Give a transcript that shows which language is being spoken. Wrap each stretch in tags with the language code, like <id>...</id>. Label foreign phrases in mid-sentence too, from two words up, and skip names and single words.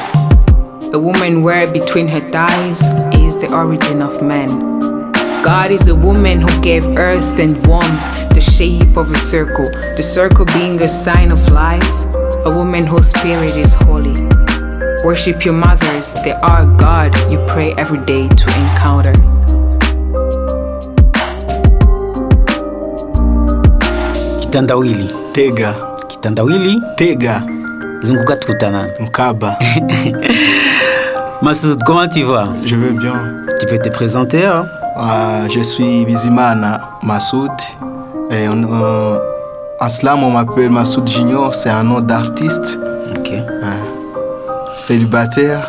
<en>A woman where between her thighs is the origin of man. God is a woman who gave earth and warmth the shape of a circle, the circle being a sign of life. A woman whose spirit is holy. Worship your mothers, they are God you pray every day to encounter.</en> <sw>Kitandawili. Tega. Kitandawili. Tega. Zunguka tukutana. Mkaba.</sw> <fr>Massoud, comment tu vas? Je vais bien. Tu peux te présenter, hein? Je suis Bizimana Massoud. Et en slam, on m'appelle Massoud Junior. C'est un nom d'artiste. Ok. Célibataire.</fr>